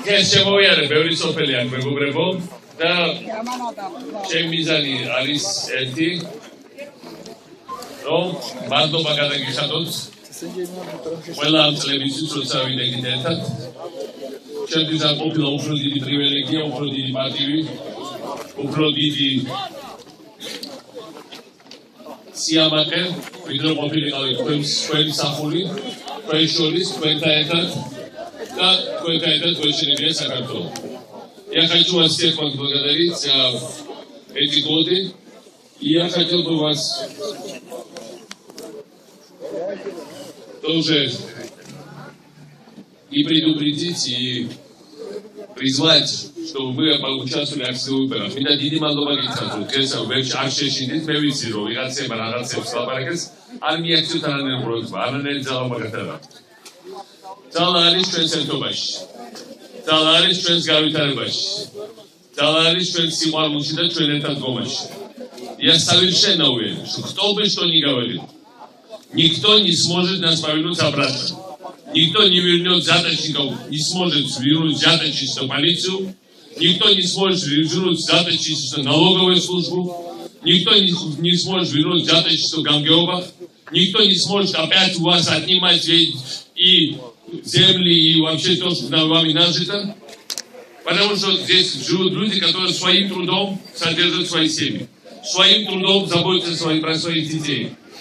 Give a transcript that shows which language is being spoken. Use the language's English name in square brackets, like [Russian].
[Georgian] შემოვიარე ბევრი სოფელი აქ მეგობრებო და ჩემი მიზანი არის ერთი რომ მადლობა გადაგიხადოთ ყველა ამ წლებისთვის როცა ვიდექით ერთად ჩემთვის ამ ყოფილა უფრო დიდი პრივილეგია, უფრო დიდი პატივი, უფრო დიდი სიამაყე, ვიდრე ყოფილიყავი თქვენი სახული, თქვენ შორის, თქვენთან ერთად და თქვენთან ერთად გვეშინებია საქართველო. [Russian] Я хочу вас всех поблагодарить за эти годы, и я хотел бы вас тоже и предупредить, и призвать, чтобы вы поучаствовали в акции выборов. [Georgian] Меня დიდი მადლობა გითხრათ, დღესაც ვერ შეშინდით, მე ვიცი რომ ვიღაცებმა რაღაცებს ლაპარაკეს, არ მიაქციოთ არანაირი პროექტი, არანაირი ძალაობა გატანა. ძალა არის ჩვენს ერთობაში. ძალა არის ჩვენს განვითარებაში. ძალა არის ჩვენს სიყვარულში და ჩვენ ერთად დგომაში. [Russian] Я совершенно уверен, что кто бы что ни говорил, никто не сможет нас повернуть обратно. Никто не вернет взяточников, не сможет вернуть взяточничество в полицию, никто не сможет вернуть взяточничество в налоговую службу, никто не сможет вернуть взяточничество в Гангеобах, никто не сможет опять у вас отнимать и земли, и вообще то, что вами нажито, потому что здесь живут люди, которые своим трудом содержат свои семьи, своим трудом заботятся про своих детей.